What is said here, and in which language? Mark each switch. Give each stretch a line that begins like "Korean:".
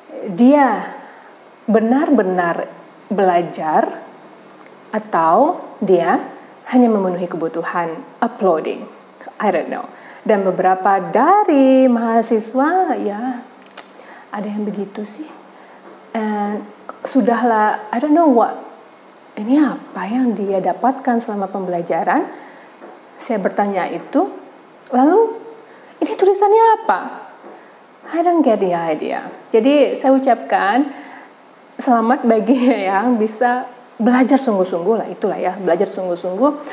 Indonesian: Dia benar-benar belajar atau dia hanya memenuhi kebutuhan uploading.
English: I don't know.
Indonesian: Dan beberapa dari mahasiswa ya ada yang begitu sih.
English: And
Indonesian: sudahlah,
English: I don't know what.
Indonesian: Ini apa yang dia dapatkan selama pembelajaran? Saya bertanya itu. Lalu ini tulisannya apa?
English: I don't get the idea.
Indonesian: Jadi saya ucapkan selamat bagi yang bisa belajar sungguh-sungguh lah, itulah ya, belajar sungguh-sungguh.